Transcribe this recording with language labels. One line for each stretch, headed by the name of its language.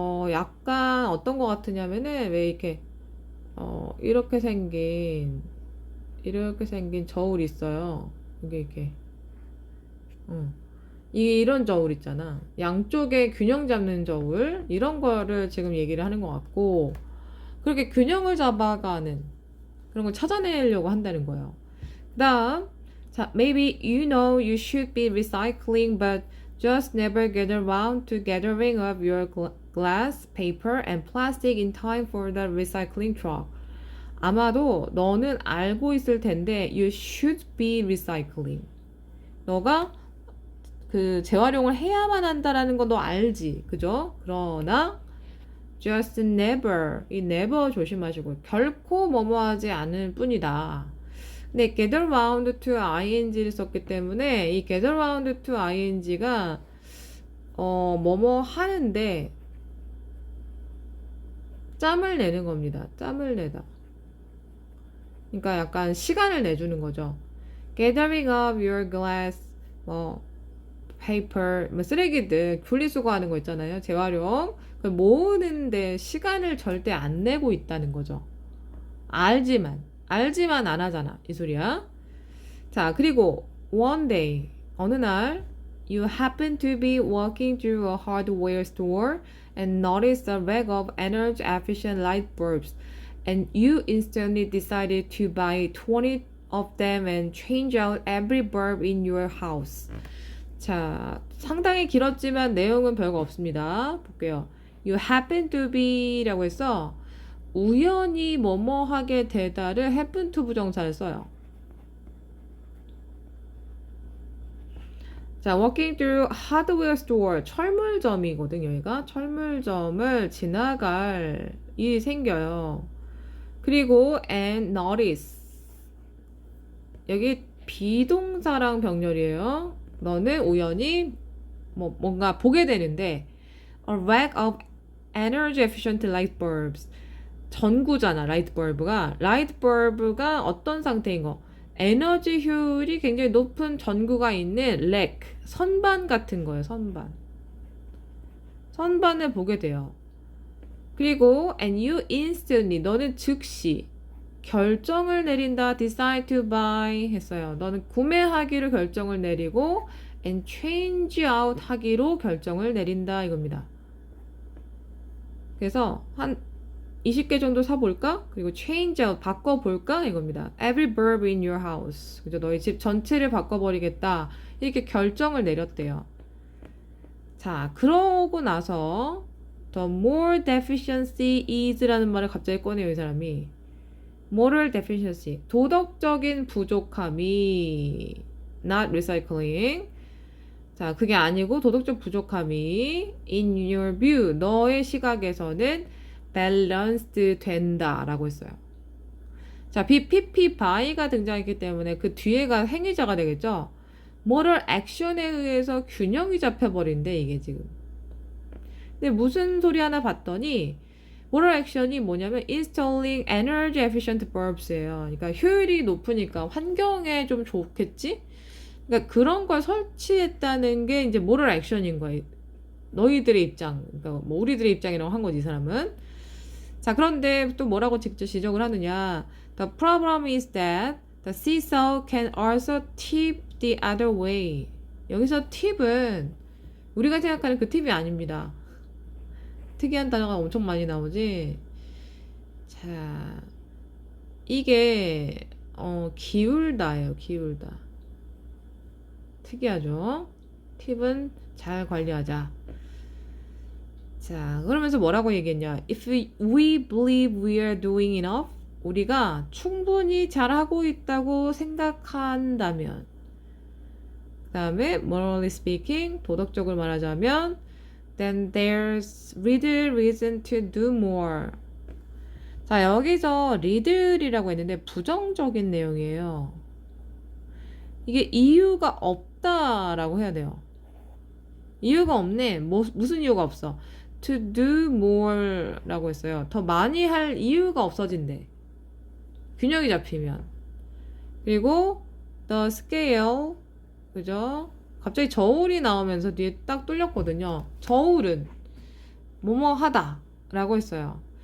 Korean: 약간 어떤 거 같으냐면은 왜 이렇게 이렇게 생긴 저울이 있어요. 이게 이렇게 이게 이런 저울 있잖아. 양쪽에 균형 잡는 저울 이런 거를 지금 얘기를 하는 것 같고 그렇게 균형을 잡아가는 그런 걸 찾아내려고 한다는 거예요. 그다음 자,
English: maybe you know you should be recycling but just never get around to gathering up your glass, paper, and plastic in time for the recycling truck.
Korean: 아마도 너는 알고 있을 텐데
English: you should be recycling.
Korean: 너가 그 재활용을 해야만 한다라는 건 너 알지, 그죠? 그러나
English: just never,
Korean: 이 never 조심하시고 결코 뭐뭐하지 않을 뿐이다. 근데
English: gather round to ing
Korean: 를 썼기 때문에 이 gather round to ing가 뭐뭐 하는데 짬을 내는 겁니다. 짬을 내다. 그러니까 약간 시간을 내주는 거죠.
English: Gathering up your glass, paper,
Korean: 쓰레기들 분리수거하는 거 있잖아요. 재활용. 그걸 모으는데 시간을 절대 안 내고 있다는 거죠. 알지만 안 하잖아. 이 소리야.
English: 자, 그리고 one day,
Korean: 어느 날
English: you happen to be walking through a hardware store and notice a rack of energy efficient light bulbs and you instantly decided to buy 20 of them and change out every bulb in your house.
Korean: 자, 상당히 길었지만 내용은 별거 없습니다. 볼게요.
English: You happen to be
Korean: 라고 해서 우연히 뭐뭐 하게 되다를
English: happen to
Korean: 부정사를 써요.
English: 자, walking through hardware store,
Korean: 철물점이거든요. 여기가 철물점을 지나갈 일이 생겨요. 그리고
English: and notice,
Korean: 여기 비동사랑 병렬이에요. 너는 우연히 뭔가 보게 되는데
English: a rack of energy efficient light bulbs,
Korean: 전구잖아. 라이트 벌브가 어떤 상태인 거? 에너지 효율이 굉장히 높은 전구가 있는 랙, 선반 같은 거예요. 선반을 보게 돼요. 그리고
English: and you instantly,
Korean: 너는 즉시 결정을 내린다.
English: decide to buy
Korean: 했어요. 너는 구매하기로 결정을 내리고
English: and change out
Korean: 하기로 결정을 내린다 이겁니다. 그래서 한 20개 정도 사볼까? 그리고
English: change out,
Korean: 바꿔볼까? 이겁니다.
English: Every bulb in your house.
Korean: 그죠? 너희 집 전체를 바꿔버리겠다. 이렇게 결정을 내렸대요. 자, 그러고 나서
English: the more deficiency is
Korean: 라는 말을 갑자기 꺼내요, 이 사람이.
English: moral deficiency,
Korean: 도덕적인 부족함이
English: not recycling.
Korean: 자, 그게 아니고 도덕적 부족함이
English: in your view,
Korean: 너의 시각에서는 balanced 된다라고 했어요. 자, BPP by가 등장했기 때문에 그 뒤에가 행위자가 되겠죠.
English: moral action
Korean: 에 의해서 균형이 잡혀버린대 이게 지금. 근데 무슨 소리 하나 봤더니
English: moral action
Korean: 이 뭐냐면
English: installing energy efficient bulbs
Korean: 예요. 그러니까 효율이 높으니까 환경에 좀 좋겠지? 그러니까 그런 걸 설치했다는 게 이제
English: moral action
Korean: 인 거예요. 너희들의 입장, 그러니까 뭐 우리들의 입장이라고 한 거지 이 사람은. 자, 그런데 또 뭐라고 직접 지적을 하느냐?
English: The problem is that the seesaw can also tip the other way.
Korean: 여기서 팁은 우리가 생각하는 그 팁이 아닙니다. 특이한 단어가 엄청 많이 나오지. 자, 이게 기울다예요. 기울다. 특이하죠? 팁은 잘 관리하자. 자, 그러면서 뭐라고 얘기했냐?
English: If we believe we are doing enough,
Korean: 우리가 충분히 잘하고 있다고 생각한다면, 그 다음에
English: morally speaking,
Korean: 도덕적으로 말하자면,
English: then there's little reason to do more.
Korean: 자, 여기서 little이라고 했는데 부정적인 내용이에요. 이게 이유가 없다라고 해야 돼요. 이유가 없네. 무슨 이유가 없어?
English: To do more
Korean: 라고 했어요. 더 많이 할 이유가 없어진대. 균형이 잡히면. 그리고
English: the scale,
Korean: 그죠? 갑자기 저울이 나오면서 뒤에 딱 뚫렸거든요. 저울은 뭐뭐 하다 라고 했어요.